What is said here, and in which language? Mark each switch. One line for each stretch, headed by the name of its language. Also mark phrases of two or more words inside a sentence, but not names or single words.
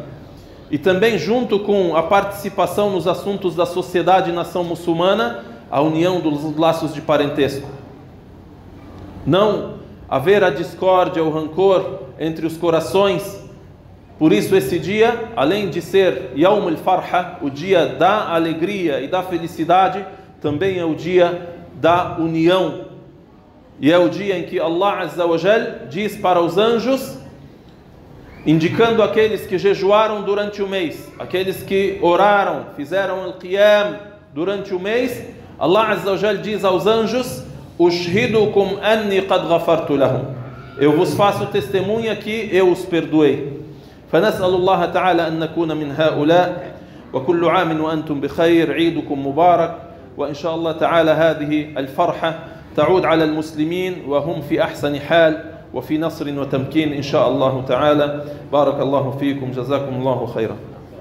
Portuguese: E também, junto com a participação nos assuntos da sociedade e nação muçulmana, a união dos laços de parentesco. Não haver a discórdia, o rancor entre os corações. Por isso esse dia, além de ser
Arabic: يوم الفرحة,
Portuguese: o dia da alegria e da felicidade, também é o dia da união. E é o dia em que Allah
Arabic: عز وجل
Portuguese: diz para os anjos, indicando aqueles que jejuaram durante o mês, aqueles que oraram, fizeram al-Qiyam durante o mês, Allah
Arabic: عز وجل
Portuguese: diz aos anjos:
Arabic: أشهدكم أني قد غفرت لهم.
Portuguese: Eu vos faço testemunha que eu os perdoei.
Arabic: فنسأل الله تعالى أن نكون من هؤلاء وكل عام وأنتم بخير عيدكم مبارك وإن شاء الله تعالى هذه الفرحة تعود على المسلمين وهم في أحسن حال وفي نصر وتمكين إن شاء الله تعالى بارك الله فيكم جزاكم الله خيرا